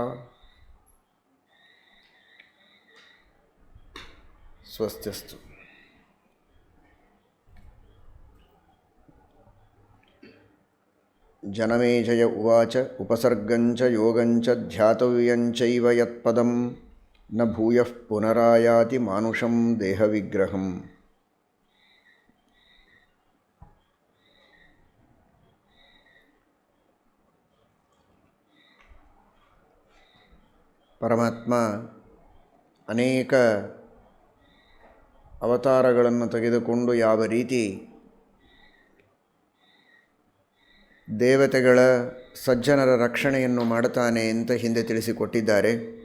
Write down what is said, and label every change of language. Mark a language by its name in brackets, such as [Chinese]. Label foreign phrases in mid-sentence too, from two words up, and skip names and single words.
[Sanskrit] ಸ್ವಸ್ತ್ಯಸ್ತು. ಜನಮೇಜಯ ಉವಾಚ ಉಪಸರ್ಗಂಚ ಯೋಗಂಚ ಧ್ಯಾತವ್ಯಂಚೈವ ಯತ್ಪದಂ ನ ಭೂಯಃ ಪುನರಾಯಾತಿ ಮಾನುಷಂ ದೇಹವಿಗ್ರಹಂ. [Kannada] ಪರಮಾತ್ಮ ಅನೇಕ ಅವತಾರಗಳನ್ನು ತೆಗೆದುಕೊಂಡು ಯಾವ ರೀತಿ ದೇವತೆಗಳ ಸಜ್ಜನರ ರಕ್ಷಣೆಯನ್ನು ಮಾಡುತ್ತಾನೆ ಅಂತ ಹಿಂದೆ ತಿಳಿಸಿಕೊಟ್ಟಿದ್ದಾರೆ.